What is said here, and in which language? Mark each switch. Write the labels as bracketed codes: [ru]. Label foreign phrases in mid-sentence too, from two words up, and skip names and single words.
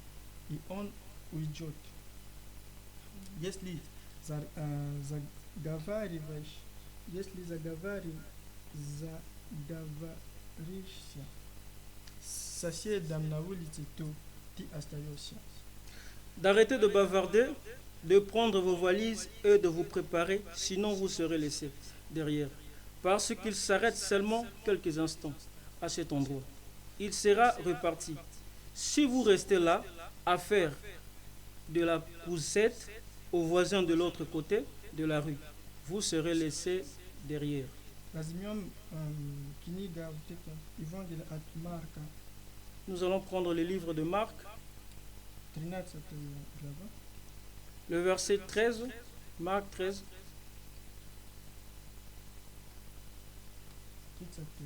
[ru] И он уйдет. Если заговариваешь, если заговоришься с соседом на улице, то ты остаешься. [fr] D'arrêter de bavarder, de prendre vos valises et de vous préparer, sinon vous serez laissés derrière. Parce qu'il s'arrête seulement quelques instants à cet endroit. Il sera reparti. Si vous restez là à faire de la poussette aux voisins de l'autre côté de la rue, vous serez laissés derrière. [ru] Возьмем книга вот это, Евангелие от Марка, [fr] Nous allons prendre le livre de Marc, [ru] 13 глава, [fr] le verset 13, Marc 13, 35.